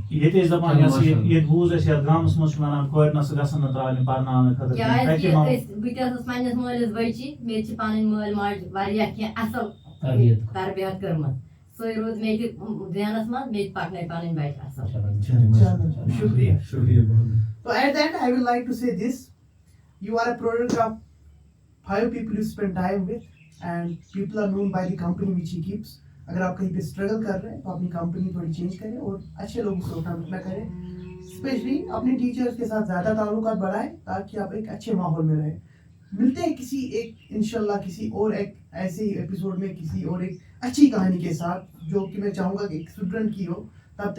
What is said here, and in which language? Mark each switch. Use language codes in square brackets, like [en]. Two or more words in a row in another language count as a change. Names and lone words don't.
[ks] ییٚتہِ ٲسۍ دپان ییٚتہِ بوٗز اَسہِ یتھ گامس منٛز چھِ ونان کورِ نسا گژھن نہٕ ترٛاونہِ پرناونہٕ خٲطرٕ. کیازِ کہِ بہٕ تہِ ٲسٕس پننِس مٲلِس بٔچی مےٚ تہِ چھِ پنٕنۍ مٲلۍ ماجہِ واریاہ کینٛہہ اصل تربیت کٔرمٕژ سۄے روٗز مےٚ تہِ ذہنس منٛز مےٚ تہِ پکنٲے پنٕنۍ بچہِ اصل. شُکریہ. [ur] شکریہ بہت. [en] So at the end, I would like to say this: you are a product of 5 people you spend time with, and people are known by the company which he keeps. [ur] اگر آپ کہیں پہ اسٹرگل کر رہے ہیں تو اپنی کمپنی تھوڑی چینج کریں اور اچھے لوگوں سے اٹھنا بیٹھنا کریں. اسپیشلی اپنے ٹیچرس کے ساتھ زیادہ تعلقات بڑھائیں تاکہ آپ ایک اچھے ماحول میں رہیں. ملتے ہیں کسی ایک انشاءاللہ کسی اور ایک ایسے ہی ایپیسوڈ میں کسی اور ایک اچھی کہانی کے ساتھ جو کہ میں چاہوں گا کہ ایک اسٹوڈنٹ کی ہو.